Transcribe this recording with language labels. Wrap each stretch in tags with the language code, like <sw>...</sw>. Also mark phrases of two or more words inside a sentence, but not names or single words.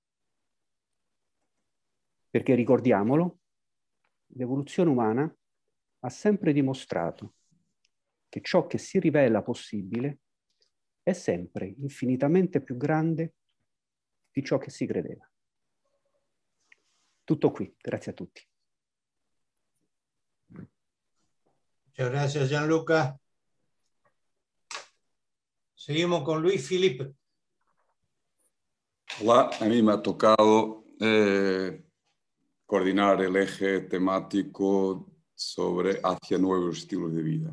<it>Perché ricordiamolo, l'evoluzione umana ha sempre dimostrato che ciò che si rivela possibile è sempre infinitamente più grande di ciò che si credeva. Tutto qui, grazie a tutti.</it> <es>Muchas gracias, Gianluca. Seguimos con Luis Felipe. Hola, a mí me ha tocado coordinar el eje temático sobre hacia nuevos estilos de vida.</es>